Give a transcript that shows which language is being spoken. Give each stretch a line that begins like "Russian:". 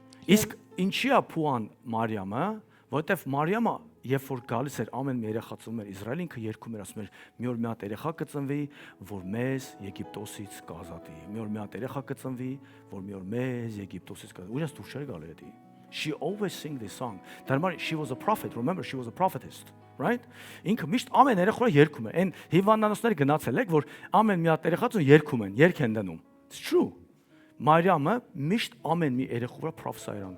Armenian: Իսկ ինչի է Փուան Մարիամը, որովհետև Մարիամը երբ որ գալիս էր ամեն մի երեխա ծնվում էր Իսրայել, ինքը երգում էր, ասում էր՝ մի օր մի հատ երեխա կծնվի, որ մեզ Եգիպտոսից կազատի։ Մի օր մի հատ երեխա կծնվի, որ մի օր մեզ Եգիպտոսից կազատի։ Ուրիշ դուրս չէր գալի դա։
English: She always sing this song. Դարմար she was a prophet. Remember, she was a prophetess, right?
Armenian: Ինքը միշտ ամեն երեխա երգում է։ Այն հիվանդանոցները գնացել եք, որ ամեն մի հատ երեխա երգում են, երգ են դնում։
English: It's true.
Armenian: Մարիամը միշտ ամեն մի երեխու վրա prophesy-ան.